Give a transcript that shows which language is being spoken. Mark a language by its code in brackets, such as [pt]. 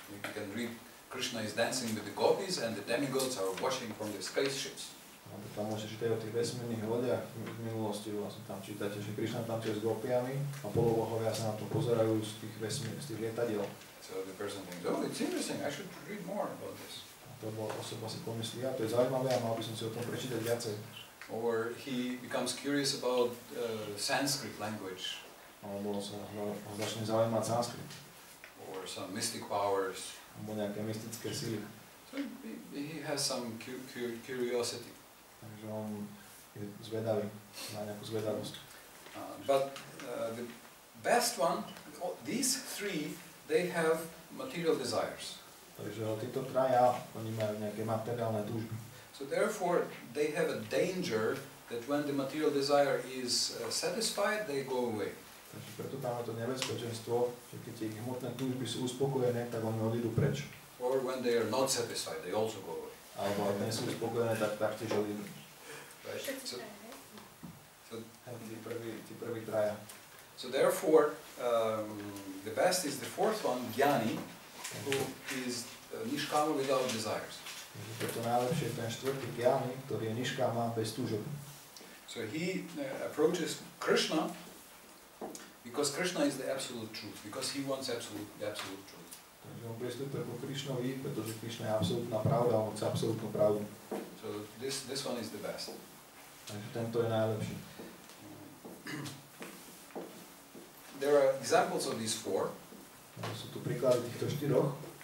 [en] You can read Krishna is dancing with the gopis and the demigods are watching from the spaceships. [sk] Tam môžete čítať o tých vesmírnych lodiach v minulosti, vlastne tam čítate, že Krišna tancuje s gopiami a polobohovia sa na to pozerajú z tých lietadiel. [en] So the person thinks, oh, it's interesting, I should read more about this. [sk] To osoba si pomyslí, to je zaujímavé a mal by som si o tom prečítať viacej. [en] Or he becomes curious about Sanskrit language. [sk] Alebo sa začne zaujímať sanskrit. [en] Or some mystic powers. [sk] Alebo nejaké mystické síly. [en] So he has some curiosity. [sk] Takže on je zvedavý, má nejakú zvedavosť. [en] But the best one, these three, they have material desires. [sk] Takže títo traja, oni majú nejaké materiálne túžby. [en] So therefore, they have a danger that when the material desire is satisfied, they go away. [sk] Takže preto tam je to nebezpečenstvo, že keď ich hmotné túžby sú uspokojené, tak oni odídu preč. [en] Or when they are not satisfied, they also go away. [sk] Alebo ak nie sú uspokojené, tak taktiež odídu. [en] Right? So [sk] tí prví traja. [en] So therefore, the best is the fourth one, Jnani, who is nishkama without desires. [sk] Preto najlepšie je ten štvrtý Jnani, ktorý je niškáma bez túžob. [en] So he approaches Krishna because Krishna is the absolute truth, because he wants the absolute truth. [sk] Takže on pristupuje ku Krišnovi, pretože Krišna je absolútna pravda, on chce absolútnu pravdu. [en] So this one is the best. [sk] Takže tento je najlepší. [en] There are examples of these four. [sk] Sú tu príklady týchto štyroch.